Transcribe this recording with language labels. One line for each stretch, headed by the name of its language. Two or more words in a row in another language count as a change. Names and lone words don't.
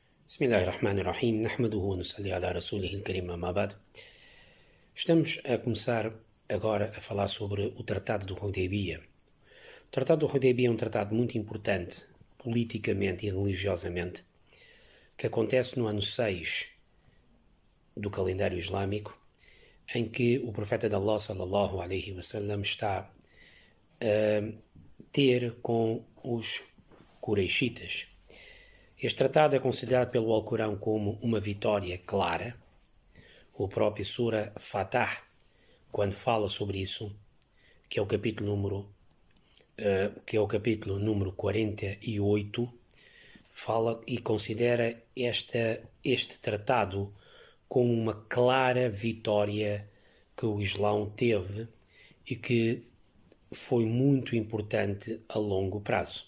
Arabic: بسم الله الرحمن الرحيم. نحمده ونصلي على رسوله الكريم أما بعد.
Portuguese: Estamos a começar agora a falar sobre o Tratado do Hudaybiyah. O Tratado do Hudaybiyah é um tratado muito importante, politicamente e religiosamente, que acontece no ano 6 do calendário islâmico, em que o profeta de Allah,
Arabic: صلى الله عليه وسلم,
Portuguese: está a ter com os Quraishitas. Este tratado é considerado pelo Alcorão como uma vitória clara. O próprio Sura Fatah, quando fala sobre isso, que é o capítulo número 48, fala e considera este tratado como uma clara vitória que o Islão teve e que foi muito importante a longo prazo.